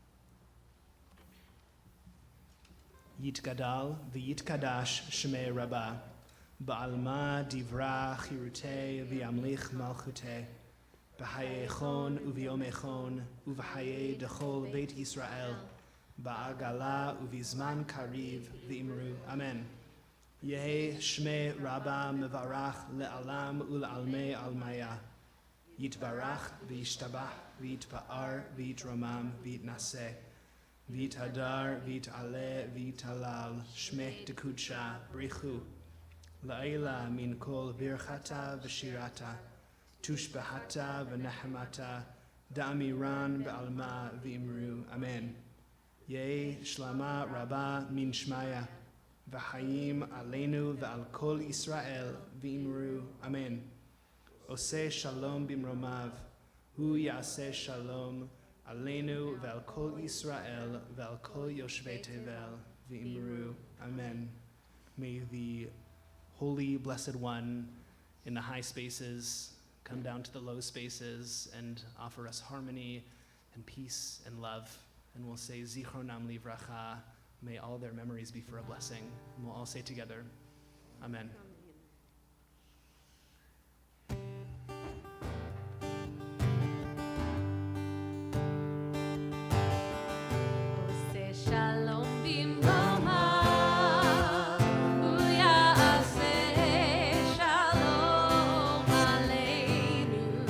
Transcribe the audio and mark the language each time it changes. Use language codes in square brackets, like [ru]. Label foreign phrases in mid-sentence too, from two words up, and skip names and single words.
[arc] יתגדל ויתקדש שמה רבא, בעלמא די ברא כרעותה וימליך מלכותה, בחייכון וביומיכון ובחיי דכל בית ישראל, בעגלא ובזמן קריב ואמרו. Amen. יהא שמה רבא מברך לעלם ולעלמי עלמיא, יתברך וישתבח ויתפאר ויתרומם ויתנשא ויתהדר ויתעלה ויתהלל שמה דקודשא בריך הוא לעלא מן כל ברכתא ושירתא תשבחתא ונחמתא דאמירן בעלמא ואמרו. Amen. יהא שלמא רבא מן שמיא וחיים עלינו ועל כל ישראל ואמרו. Amen. [he] עושה שלום במרומיו, הוא יעשה שלום, עלינו ועל כל ישראל, ועל כל יושבי תבל, ואמרו. Amen. [en] May the Holy Blessed One in the high spaces come down to the low spaces and offer us harmony and peace and love. And we'll say, [he] זכרונם לברכה, [en] may all their memories be for a blessing. And we'll all say together, Amen. [he] שלום במרומיו, הוא יעשה שלום עלינו.